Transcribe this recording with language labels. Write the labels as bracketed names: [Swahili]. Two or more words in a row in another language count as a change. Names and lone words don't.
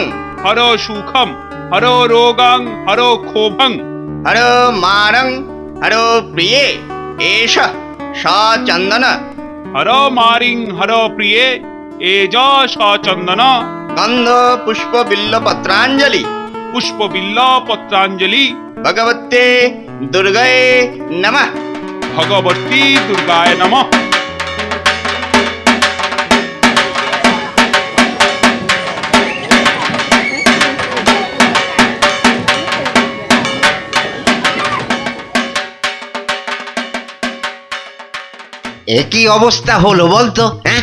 [Sanskrit] হরো সুখম, হরো রোগং, হরো ক্ষোভং, হরো মারং হরো প্রিয়ে এষ সচন্দন হরো মারিং, হরো প্রিয়ে এজ সচন্দন, গন্ধ পুষ্প বিল্ল পত্রাঞ্জলি পুষ্প বিল্ল পত্রাঞ্জলি, ভগবতে দুর্গায়ে নমঃ। ভগবতী দুর্গায় নমঃ। [Bangla] একই অবস্থা হলো বলতো? হ্যাঁ,